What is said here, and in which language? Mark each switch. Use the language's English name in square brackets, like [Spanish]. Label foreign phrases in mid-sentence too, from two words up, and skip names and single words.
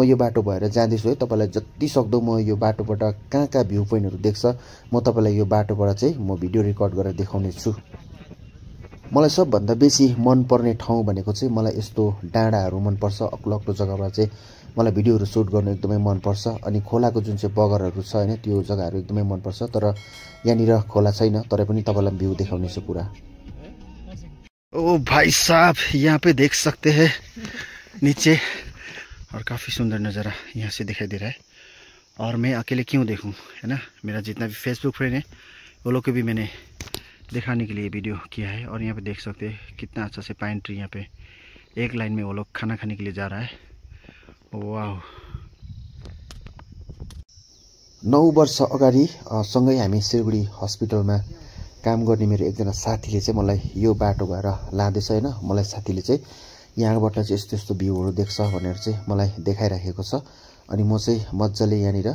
[Nepali] यो बाटो भएर जाँदैछु है तपाईलाई जति सक्दो म यो बाटोबाट कहाँ [English] view points [Nepali] देख्छ म तपाईलाई यो बाटोबाट चाहिँ म भिडियो रेकर्ड गरेर देखाउने छु मलाई सबभन्दा बेसी मन पर्ने ठाउँ भनेको चाहिँ मलाई यस्तो डाँडाहरु मन पर्छ अग्लो जग्गामा चाहिँ मलाई भिडियोहरु सुट गर्न एकदमै मन पर्छ अनि खोलाको जुन चाहिँ बगरहरु छ हैन त्यो जग्गाहरु एकदमै मन पर्छ तर यहाँनिर खोला छैन तर पनि तपाईलाई भ्यू देखाउने छु पुरा [Hindi] ओ भाई साहब यहाँ पे देख सकते हैं नीचे और काफी सुंदर नज़ारा यहाँ से दिखाई दे रहा है और मैं अकेले क्यों देखूं है ना मेरा जितना भी [English] Facebook friend [Hindi] है वो लोग को भी मैंने दिखाने के लिए वीडियो किया है और यहाँ पे देख सकते हैं कितना अच्छा से [English] pine tree [Hindi] यहाँ पे एक लाइन में वो लोग खाना खाने के लिए जा रहा है वाह [Nepali] 9 वर्ष अगाडि सँगै हामी सिलगढी हस्पिटलमा काम गर्ने मेरो एकजना साथीले चाहिँ मलाई यो बाटो भएर लाँदैछ हैन मलाई साथीले चाहिँ यहाँबाट चाहिँ यस्तो यस्तो भ्यूहरु देख्छ भनेर चाहिँ मलाई देखाइराखेको छ अनि म चाहिँ मज्जाले यहाँनिर